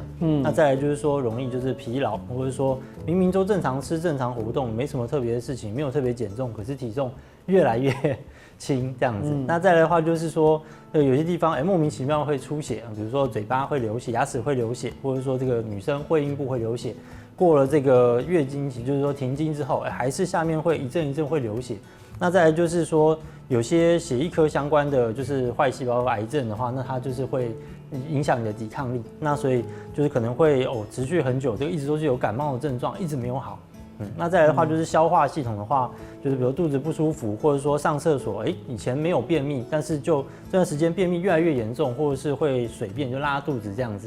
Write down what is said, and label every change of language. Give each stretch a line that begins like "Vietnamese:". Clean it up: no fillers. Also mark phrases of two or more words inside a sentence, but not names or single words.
Chinese: 那再來就是說容易就是疲勞，或者說明明都正常吃、正常活動，沒什麼特別的事情，沒有特別減重，可是體重越來越輕這樣子。那再來的話就是說，有些地方莫名其妙會出血，比如說嘴巴會流血、牙齒會流血，或者說這個女生會陰部會流血，過了這個月經期，就是說停經之後，還是下面會一陣一陣會流血。那再來就是說，有些血液科相關的就是壞細胞癌症的話，那它就是會影響你的抵抗力，那所以就是可能會持續很久，這個一直都是有感冒的症狀，一直沒有好。那再來的話就是消化系統的話，就是比如肚子不舒服，或者說上廁所，以前沒有便秘，但是就這段時間便秘越來越嚴重，或者是會水便就拉肚子這樣子。